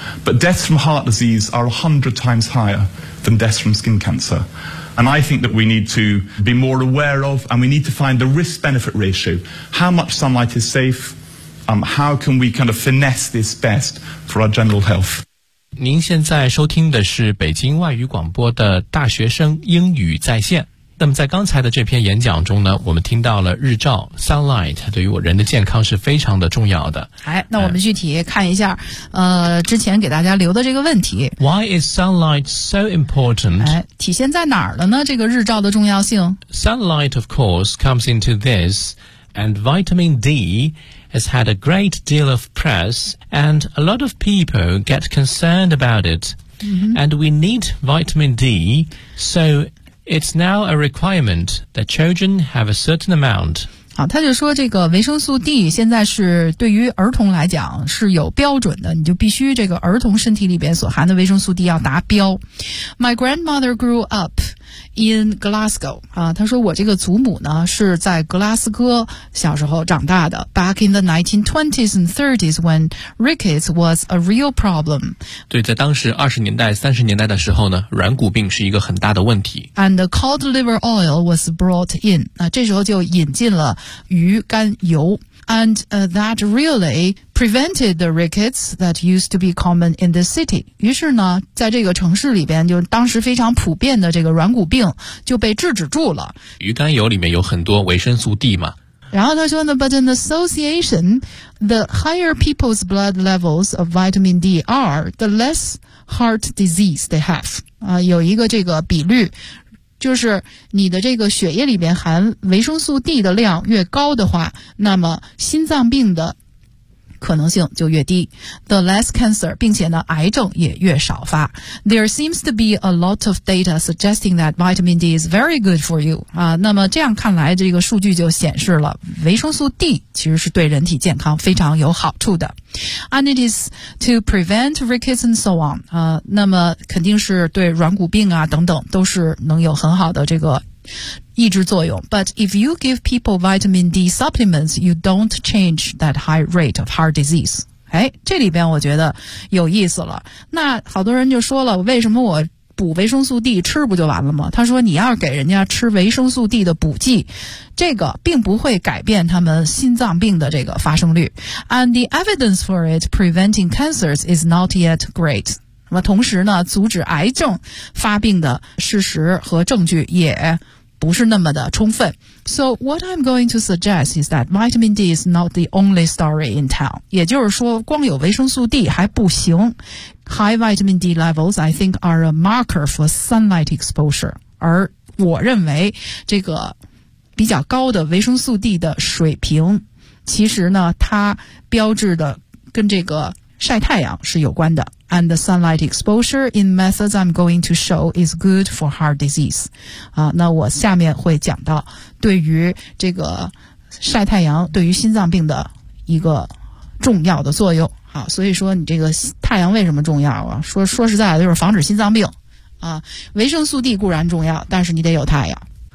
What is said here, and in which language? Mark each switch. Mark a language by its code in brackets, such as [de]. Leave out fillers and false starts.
[en] But deaths from heart disease are 100 times higher than deaths from skin cancer. And I think that we need to be more aware of, and we need to find the risk-benefit ratio. How much sunlight is safe? How can we kind of finesse this best for our general health? [zh] 您现在收听的是北京外语广播的大学生英语在线。那么在刚才的这篇演讲中呢，我们听到了日照 sunlight 对于我人的健康是非常的重要的。哎，那我们具体看一下，之前给大家留的这个问题。 [en] Why is sunlight so important？ [zh] 哎，体现在哪儿了呢？这个日照的重要性。 [en] Sunlight, of course, comes into this, and vitamin D has had a great deal of press, and a lot of people get concerned about it,、 mm-hmm. and we need vitamin D, so. It's now a requirement that children have a certain amount. [zh] 好，他就说这个维生素 D 现在是对于儿童来讲是有标准的，你就必须这个儿童身体里边所含的维生素 D 要达标。 [en] My grandmother grew up in Glasgow. [zh] 啊，他说我这个祖母呢是在格拉斯哥小时候长大的。 [en] Back in the 1920s and 30s when rickets was a real problem. [zh] 对，在当时20年代、30年代的时候呢，软骨病是一个很大的问题。 [en] And the cod liver oil was brought in. [zh] 那这时候就引进了鱼肝油。 [en] And that really prevented the rickets that used to be common in the city. [zh] 于是呢，在这个城市里边，就当时非常普遍的这个软骨病就被制止住了。鱼肝油里面有很多维生素 D 嘛。然后他说呢 [en] ，But in association, the higher people's blood levels of vitamin D are, the less heart disease they have. [zh] 有一个这个比率。就是你的这个血液里边含维生素 D 的量越高的话，那么心脏病的可能性就越低。 [en] The less cancer, [zh] 并且呢癌症也越少发。 [en] There seems to be a lot of data suggesting that vitamin D is very good for you. [zh] 那么这样看来这个数据就显示了维生素 D 其实是对人体健康非常有好处的。 [en] And it is to prevent rickets and so on. [zh] 那么肯定是对软骨病啊等等都是能有很好的这个抑制作用 ， [en] But if you give people vitamin D supplements, you don't change that high rate of heart disease. [zh] 哎，这里边我觉得有意思了。那好多人就说了，为什么我补维生素 D 吃不就完了吗？他说，你要给人家吃维生素 D 的补剂，这个并不会改变他们心脏病的这个发生率。 [en] And the evidence for it preventing cancers is not yet great. [zh] 那么同时呢，阻止癌症发病的事实和证据也不是那么的充分。 [en] So what I'm going to suggest is that vitamin D is not the only story in town. [zh] 也就是说光有维生素 D 还不行。 [en] High vitamin D levels, I think, are a marker for sunlight exposure. [zh] 而我认为这个比较高的维生素 D 的水平其实呢它标志的跟这个晒太阳是有关的。 [en] And the sunlight exposure in methods I'm going to show is good for heart disease. [zh] 啊，那我下面会讲到对于这个晒太阳对于心脏病的一个重要的作用。好，所以说你这个太阳为什么重要啊？说实在的，就是防止心脏病。啊，维生素 D 固然重要，但是你得有太阳。